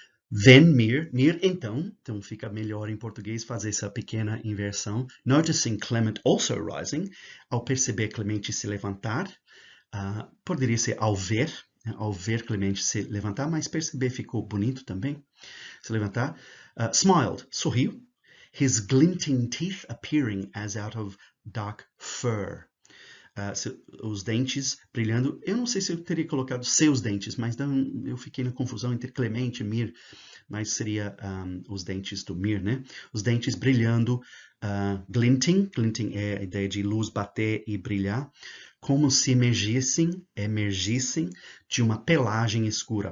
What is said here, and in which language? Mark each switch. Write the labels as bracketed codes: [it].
[en] Then Mir, [pt] então fica melhor em português fazer essa pequena inversão. [en] Noticing Clement also rising, [pt] ao perceber Clemente se levantar, poderia ser ao ver Clemente se levantar, mas perceber ficou bonito também. Se levantar. Smiled, sorriu. [en] His glinting teeth appearing as out of dark fur. [pt] Os dentes brilhando. Eu não sei se eu teria colocado seus dentes, mas eu fiquei na confusão entre Clemente e Mir, mas seria os dentes do Mir, né? Os dentes brilhando Glinting é a ideia de luz bater e brilhar, como se emergissem de uma pelagem escura.